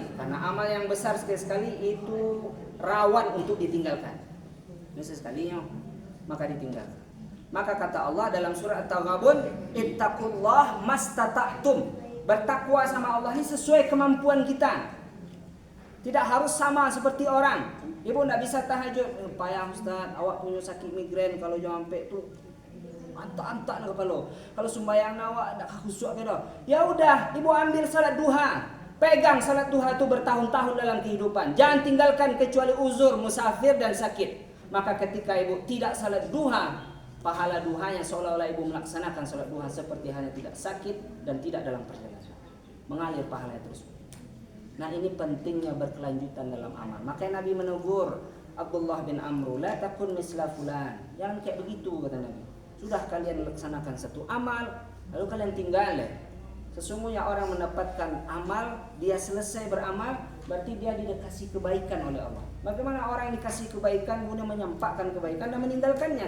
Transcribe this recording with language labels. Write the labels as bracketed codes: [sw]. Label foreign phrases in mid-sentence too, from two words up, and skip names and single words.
[id] Karena amal yang besar sekali-sekali itu rawan untuk ditinggalkan. Ini sesekalinya maka ditinggalkan. Maka kata Allah dalam surah At-Taghabun, [ar] اتقوا الله ما استطعتم. [id] Bertakwa sama Allah ini sesuai kemampuan kita. Tidak harus sama seperti orang. Ibu tidak bisa tahajud, [ms] payah Ustaz, awak punya sakit migrain kalau jangan sampai tu antak-antak nak kepala. Kalau sembahyang awak nak khusyuk ke dah. [id] Ya udah, ibu ambil salat duha. Pegang salat duha itu bertahun-tahun dalam kehidupan. Jangan tinggalkan kecuali uzur, musafir dan sakit. Maka ketika ibu tidak salat duha, pahala duhanya seolah-olah ibu melaksanakan salat duha seperti hanya tidak sakit dan tidak dalam perjalanan. Mengalir pahalanya terus. Nah, ini pentingnya berkelanjutan dalam amal. Makanya Nabi menegur Abdullah bin Amr, [ar] لا تكن مثل فلان. [id] Jangan kayak begitu, kata Nabi. Sudah kalian laksanakan satu amal, lalu kalian tinggal. Sesungguhnya orang mendapatkan amal, dia selesai beramal, berarti dia dikasih kebaikan oleh Allah. Bagaimana orang yang dikasih kebaikan kemudian menyampaikan kebaikan dan meninggalkannya?